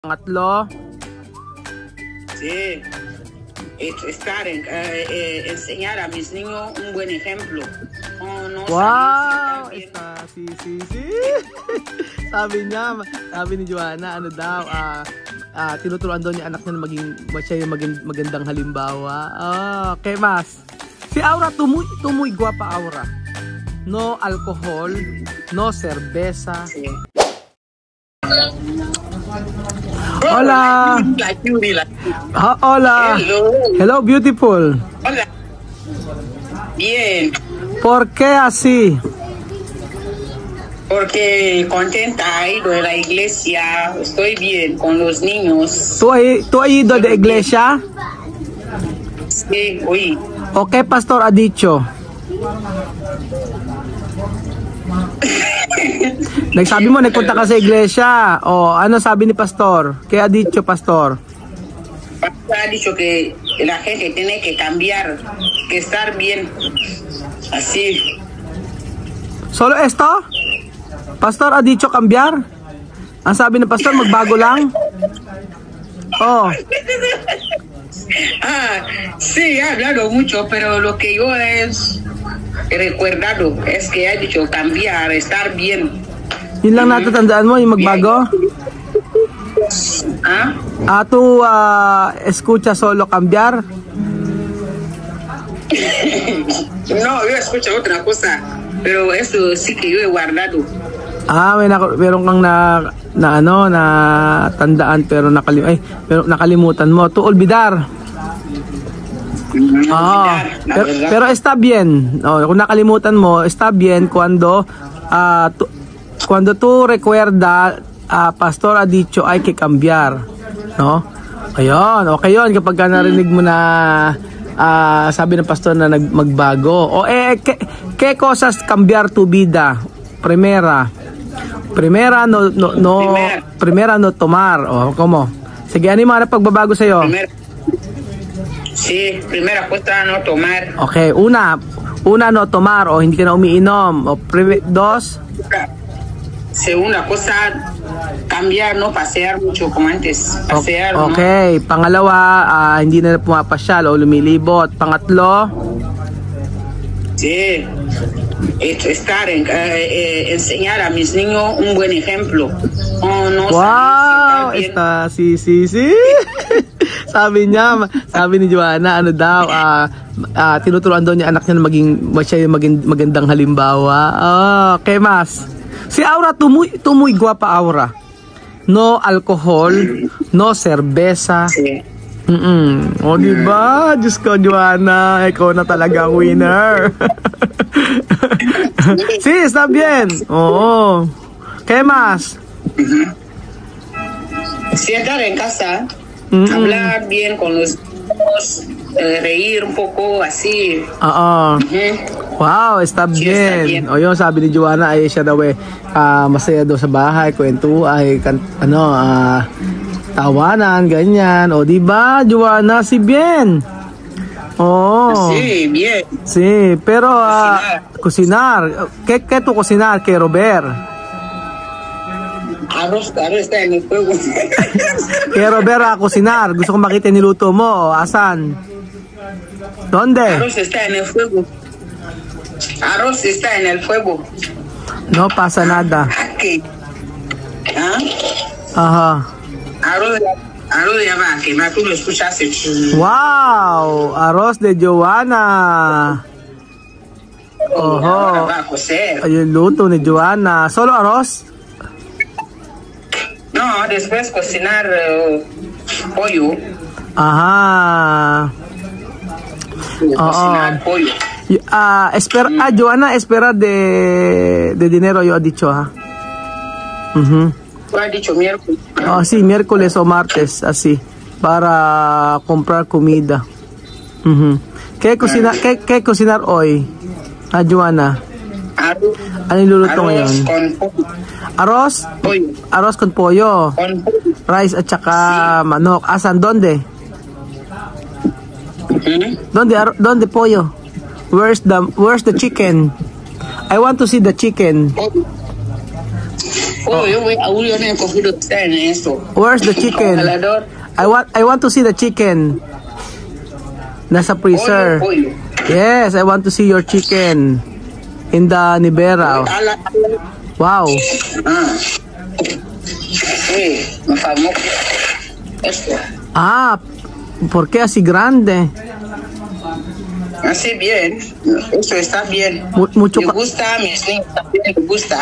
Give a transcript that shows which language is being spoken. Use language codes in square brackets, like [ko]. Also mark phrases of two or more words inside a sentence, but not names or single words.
[tl] Pangatlo. [es] Sí, estar enseñar a mis niños un buen ejemplo. No Wow! Está, sí. [tl] Sabi ni Joanna, ano daw, tinuturuan daw niya anak niya na siya yung magandang halimbawa. [es] Okay, mas. Si Aura, tumoy guapa Aura. No alcohol, no cerveza. Sí. Hola. Hola. [en] Hello, beautiful. [es] Hola. Bien. ¿Por qué así? Porque contenta, he ido a la iglesia, estoy bien con los niños. ¿Tú has ido de iglesia? Sí, oí. ¿O qué pastor ha dicho? [tl] Nagsabi mo, nagpunta ka sa iglesia. O, ano sabi ni pastor? [es] ¿Qué ha dicho, pastor? Pastor ha dicho que la gente tiene que cambiar, que estar bien. Así. ¿Solo esto? Pastor ha dicho cambiar? [tl] Ang sabi ng pastor, magbago lang? Oh. [es] Sí, ha hablado mucho, pero lo que yo he recordado es que ha dicho cambiar, estar bien. [tl] Yun lang natatandaan mo, yung magbago? [es] ¿Tú escucha solo cambiar? No, yo escucho otra cosa, pero eso sí que yo he guardado. [tl] Meron kang na tandaan pero nakalimutan mo. [es] Tu olvidar. Pero está bien. [tl] Kung nakalimutan mo, [es] está bien cuando tú recuerda, pastor ha dicho hay que cambiar, no? [tl] Ayun, okay yun kapag narinig mo na sabi ng pastor na magbago. [es] ¿Qué cosas cambiar tu vida? Primera no tomar. ¿Cómo? [tl] Sige, ano yung mga pagbabago sa'yo? [es] Sí, primera cosa no tomar. [tl] Okay, [es] una no tomar [tl] o hindi ka na umiinom. [es] Dos? Segunda cosa, cambiar, no pasear mucho como antes. Pasear, okay. ¿No? [tl] Pangalawa, hindi na pumapasyal o lumilibot. Pangatlo? [es] Sí, estar enseñar a mis niños un buen ejemplo. Wow, está, sí. [tl] sabi ni Joanna, ano daw, tinuturuan daw niya anak niya na siya yung magandang halimbawa. [es] Okay, mas. Si Aura, tumoy guapa Aura. No alcohol, no cerveza. Sí. [tl] O diba? Diyos ko, Joanna, ikaw na talaga ang winner. [es] Sí, está bien. Oo. ¿Qué más? Sí, estar en casa, hablar bien con los niños, reír un poco, así. Wow, está bien. [tl] O yun, sabi ni Joanna ay siya daw masaya daw sa bahay, kwento ay tawanan, ganyan. O diba, Joanna, [es] si bien. Sí, bien. Sí, pero cocinar. ¿Qué tú cocinar? ¿Qué Robert? Arroz está en el fuego. [tl] Kaya Robert, cocinar. Gusto kong makita niluto mo. Asan? [es] ¿Dónde? Arroz está en el fuego. Arroz está en el fuego. No pasa nada. Okay. Ajá. Arroz de vaca, que tú lo escuchaste. Wow, arroz de Joanna. [tl] Oho. Ayun, luto ni Joanna. [es] ¿Solo arroz? No, después cocinar pollo. Ajá. Cocinar pollo. Joanna, espera de dinero, yo he dicho, ¿ha? Tú has dicho miércoles. Sí, miércoles o martes, así, para comprar comida. ¿Qué cocinar hoy, Joanna? [tl] Ano niluluto ngayon? [es] Con pollo. Arroz? Pollo. Arroz con pollo. Con pollo. [tl] Rice at saka manok. Asan? [es] ¿Dónde? ¿Dónde pollo? [en] Where's the chicken? I want to see the chicken. [es] Oh, yo voy a Julio en el cogido está en esto. [en] Where's the chicken? [es] Congelador. [en] I want to see the chicken. [tl] Nasa freezer. [es] Pollo. [en] Yes, I want to see your chicken in the nevera. Wow. [es] Ah. Sí, me famoso. Esto. Ah, ¿por qué así grande? Así bien. Eso está bien. Mucho, Me gusta, mis niños también me gusta.